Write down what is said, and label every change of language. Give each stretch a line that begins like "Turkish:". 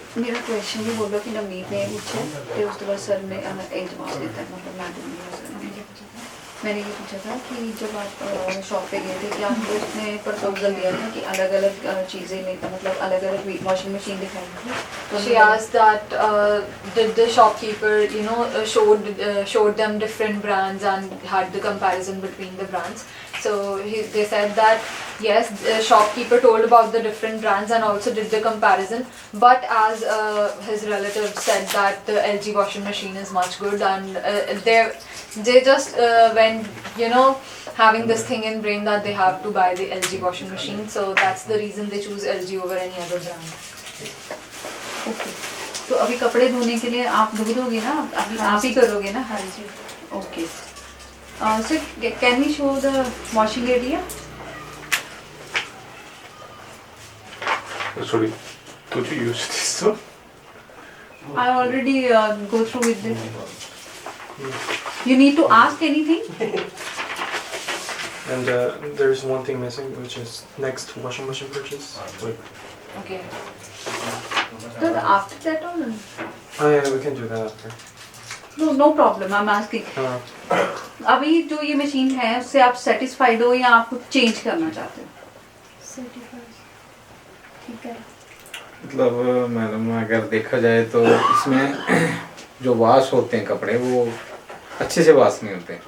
Hindi: मेरा क्वेश्चन ही बोलो कि नवनीत ने पूछा फिर उसके बाद सर ने एक जवाब देता है, मतलब मैडम ने. मैंने ये पूछा था कि जब आप शॉप पे गए थे क्या आपको उसने प्रपोजल दिया था कि अलग अलग चीज़ें लेकर, मतलब अलग अलग वॉशिंग मशीन दिखाई थी? तो
English: She asked that did the shopkeeper, showed them different brands and had the comparison between the brands. So they said that yes, the shopkeeper told about the different brands and also did the comparison. But as his relative said that the LG washing machine is much good, and they just went, having this thing in brain that they have to buy the LG washing machine. So that's the reason they choose LG over any other brand.
Hindi: Okay. तो अभी कपड़े धोने के लिए आप धो दोगे ना, अभी आप ही करोगे ना? हाँ जी. Okay.
English: Sir can we show the washing area? Sorry, did you use this one? I already go through with this. You need to ask anything? And there's one thing missing, which is next washing machine purchase. Like, Okay. So after that or oh yeah, we can do that after. no problem, I'm asking.
Hindi: अभी जो ये machine है उससे आप satisfied हो या आप कुछ चेंज करना चाहते हो? ठीक है. मतलब मैडम अगर देखा जाए तो इसमें जो वॉश होते हैं कपड़े वो अच्छे से वॉश नहीं होते.